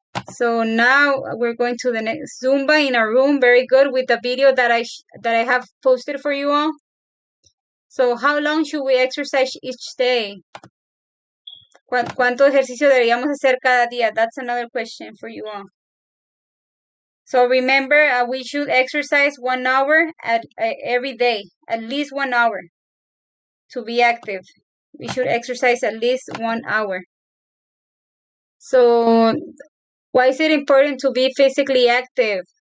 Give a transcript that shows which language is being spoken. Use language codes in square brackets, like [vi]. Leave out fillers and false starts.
[en] So now we're going to the next Zumba in our room. Very good with the video that I have posted for you all. So how long should we exercise each day? [es] ¿Cuánto ejercicio deberíamos hacer cada día? [en] That's another question for you all. So remember, we should exercise 1 hour every day, at least 1 hour to be active. We should exercise at least 1 hour. So why is it important to be physically active?